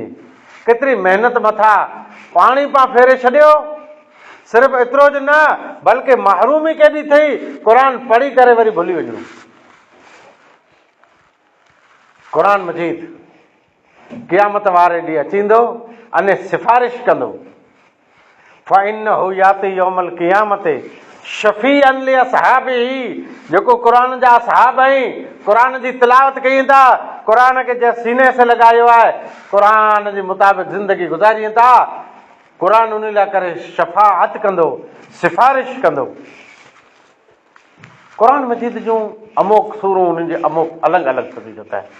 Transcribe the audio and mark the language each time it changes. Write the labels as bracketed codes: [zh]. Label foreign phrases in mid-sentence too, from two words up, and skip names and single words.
[sd] केतिरी महिनत मथां पाणी पां फेरे छॾियो। सिर्फ़ु एतिरो ज न बल्कि महरूमी केॾी थी क़ुरान पढ़ी करे वरी भुली वञो। क़ुरान मजीद क़यामत वारे ॾींहुं अचींदो अने सिफ़ारिश कंदो, [ar] فإنه يأتي يوم القيامة شفيعا لأصحابه, [sd] जेको क़ुरान जा असहाब आहिनि, क़ुरान जी तिलावत कई था, क़ुरान खे जे सीने से लॻायो आहे, क़ुरान जे मुताबिक़ ज़िंदगी गुज़ारियूं था, क़ुरान उन लाइ करे शफ़ाअत कंदो, सिफ़ारिश कंदो। क़ुरान मजीद जूं अमोक सूरूं, उन्हनि जे अमोक अलॻि अलॻि फ़ज़ीलत आहे।